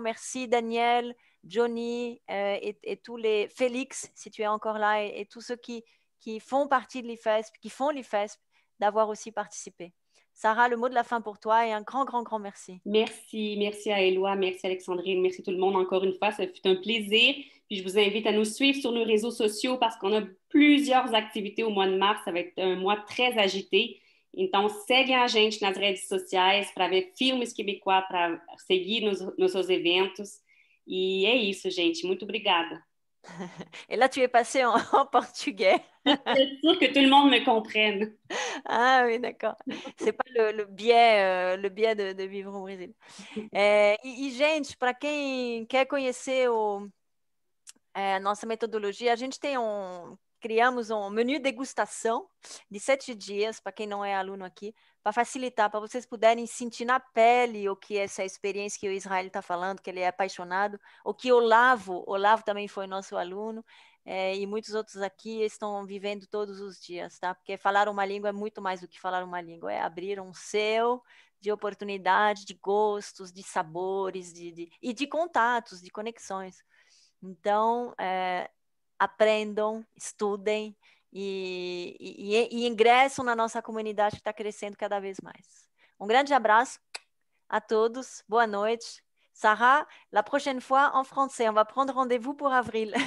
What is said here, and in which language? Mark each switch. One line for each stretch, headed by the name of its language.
French: Merci Daniel, Johnny et tous les Félix, si tu es encore là, et tous ceux qui font partie de l'IFESP, qui font l'IFESP, d'avoir aussi participé. Sara, le mot de la fin pour toi et un grand, grand, grand merci. Merci à Éloi, merci Alexandrine, merci tout le monde encore une fois, ça fut un plaisir. Puis je vous invite à nous suivre sur nos réseaux sociaux parce qu'on a plusieurs activités au mois de mars, ça va être un mois très agité.
Portuguese: Então, segue a gente nas redes sociais para ver filmes quebecois, para seguir nos seus eventos. E é isso, gente. Muito obrigada.
French: Et là, tu es passé en portugais. C'est sûr que tout le monde me comprenne. Ah oui, d'accord. C'est pas le biais de vivre au Brasil.
Portuguese: Gente, para quem quer conhecer a nossa metodologia, a gente criamos um menu degustação de 7 dias, para quem não é aluno aqui, para facilitar, para vocês puderem sentir na pele o que é essa experiência que o Israel está falando, que ele é apaixonado, o que Olavo também foi nosso aluno, e muitos outros aqui estão vivendo todos os dias, tá? Porque falar uma língua é muito mais do que falar uma língua, é abrir um céu de oportunidade, de gostos, de sabores, e de contatos, de conexões. Então, aprendam, estudem e ingressam na nossa comunidade que está crescendo cada vez mais. Um grande abraço a todos, boa noite.
French: Sarah, la prochaine fois en français, on va prendre rendez-vous pour avril.